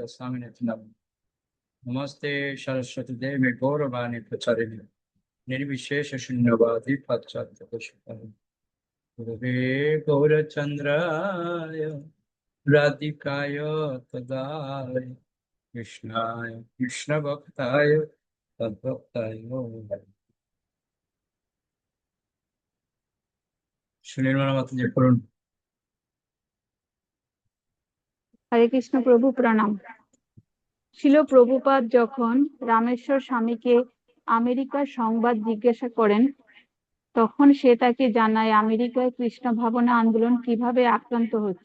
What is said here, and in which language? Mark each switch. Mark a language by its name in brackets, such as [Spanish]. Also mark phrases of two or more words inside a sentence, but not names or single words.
[Sanskrit] स्वामिनिति नमः नमस्ते सरस्वती देवी गौरवाणी प्रचारिणे निर्विशेष शून्यवादी पाश्चात्य पुष्पाणि गुरुवे गौरचन्द्राय राधिकाय तदाय कृष्णाय कृष्णभक्ताय तद्भक्ताय [Bangla] সুনির্মলা মাতাজি পড়ুন। হরে কৃষ্ণ প্রভু প্রণাম। শিল প্রভুপাদ যখন রামেশ্বর স্বামীকে আমেরিকার সংবাদ জিজ্ঞাসা করেন, তখন সে তাকে জানায় আমেরিকায় কৃষ্ণ ভাবনা আন্দোলন কিভাবে আক্রান্ত হচ্ছে।